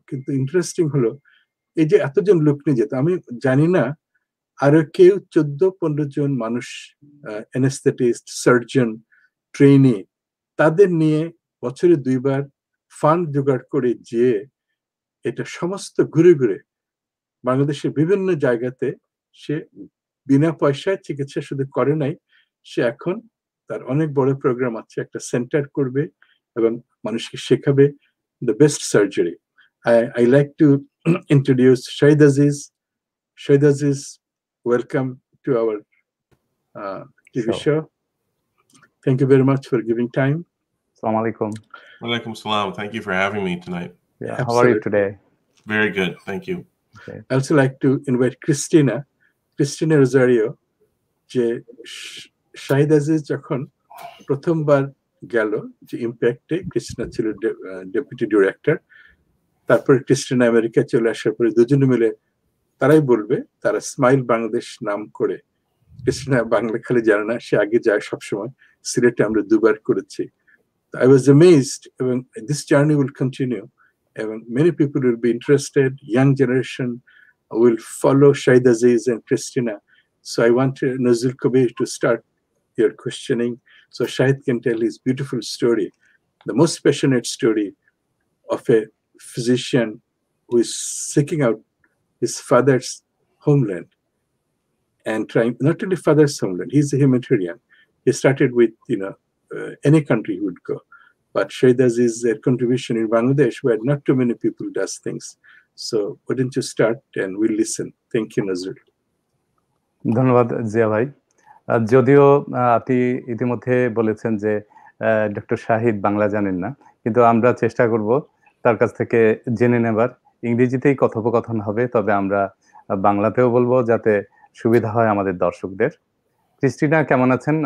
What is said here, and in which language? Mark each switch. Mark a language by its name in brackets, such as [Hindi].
[Bangla] কিন্তু ইন্টারেস্টিং হলো, এই যে এতজন লোক নিয়ে যেত, আমি জানি না আরো কেউ 14-15 জন মানুষ, অ্যানেস্থেটিস্ট, সার্জন, ট্রেনি, তাদের নিয়ে বছরে 2 বার ফান্ড জোগাড় করে যে এটা সমস্ত ঘুরে ঘুরে বাংলাদেশের বিভিন্ন জায়গাতে সে বিনা পয়সায় চিকিৎসা শুধু করে নাই, সে এখন তার অনেক বড় প্রোগ্রাম আছে, একটা সেন্টার করবে এবং মানুষকে শেখাবে [English] The best surgery. I like to introduce Shahid Aziz. Shahid Aziz, welcome to our TV show. Thank you very much for giving time. Assalamu alaikum. Walaikum salam. Thank you for having me tonight. Yeah, how are you today? Very good, thank you. Okay. I also like to invite Christina Rosario. [Bangla] যে শাহিদ আজিজ যখন প্রথমবার গেল যে ইম্প্যাক্টে, Christina ছিল deputy director, তারপরে Christina America চলে আসার পরে দুজনে মিলে তারাই বলবে, তারা স্মাইল বাংলাদেশ নাম করে, ক্রিস্টিনা বাংলা খালি জানে না, সে আগে যায় সবসময়। সিলেটে আমরা 2 বার করেছি। [English] I was amazed, এবং this journey will continue, এবং many people will be interested, young generation will follow Shahid Aziz and Christina. So I want Nazrul Kabir to start your questioning so Shahid can tell his beautiful story, the most passionate story of a physician who is seeking out his father's homeland and trying not only father's homeland. He's a humanitarian. He started with any country he would go, but Shahid Aziz's contribution in Bangladesh, where not too many people does things. So why don't you start and we'll listen. Thank you, Nazrul. [Bangla] ধন্যবাদ জিয়া ভাই। যদিও আপনি ইতিমধ্যে বলেছেন যে doctor Shahid Bangla জানেন না, কিন্তু আমরা চেষ্টা করব তার কাছ থেকে জেনে নেবার। ইংরেজিতেই কথোপকথন হবে, তবে আমরা বাংলাতেও বলবো যাতে সুবিধা হয় আমাদের দর্শকদের। ক্রিস্টিনা কেমন আছেন?